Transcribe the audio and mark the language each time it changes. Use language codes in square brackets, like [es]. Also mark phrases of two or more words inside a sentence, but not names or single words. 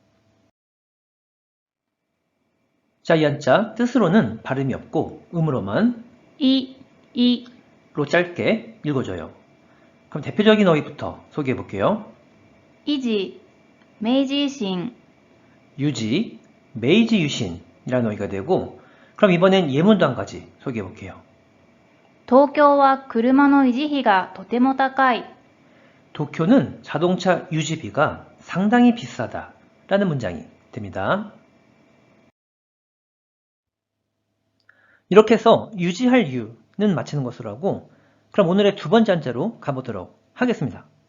[ko] 자, 이 한자 뜻으로는 발음이 없고 음으로만 이로 짧게 읽어줘요. 그럼 대표적인 어휘부터 소개해 볼게요. 이지, 메이지維新, 유지, 메이지 유신이라는 어휘가 되고 그럼 이번엔 예문도 한 가지 소개해 볼게요. [ja] 東京は車の維持費がとても高い. [ko] 도쿄는 자동차 유지비가 상당히 비싸다 라는 문장이 됩니다. 이렇게 해서 유지할 유는 마치는 것으로 하고 그럼 오늘의 두 번째 한자로 가보도록 하겠습니다.